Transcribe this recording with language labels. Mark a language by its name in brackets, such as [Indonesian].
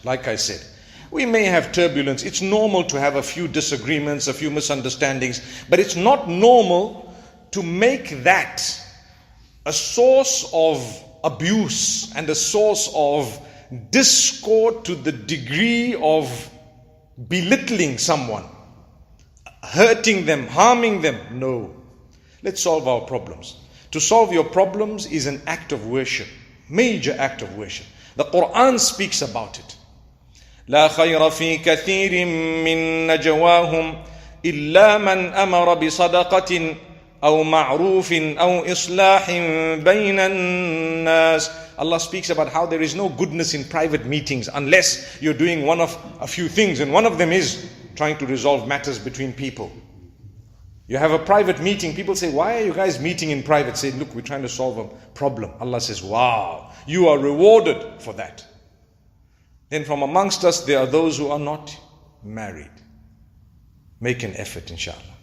[English] Like I said, we may have turbulence. It's normal to have a few disagreements, a few misunderstandings, but it's not normal to make that a source of abuse and a source of discord to the degree of belittling someone, hurting them, harming them. No. Let's solve our problems. To solve your problems is an act of worship, major act of worship. The Quran speaks about it. [Arabic] لا خير في كثير من نجواهم إلا من أمر بصدقة أو معروف أو إصلاح بين الناس. [English] Allah speaks about how there is no goodness in private meetings unless you're doing one of a few things, and one of them is trying to resolve matters between people. You have a private meeting, people say, why are you guys meeting in private? Say, look, we're trying to solve a problem. Allah says, wow, you are rewarded for that. Then from amongst us, there are those who are not married. Make an effort, inshallah.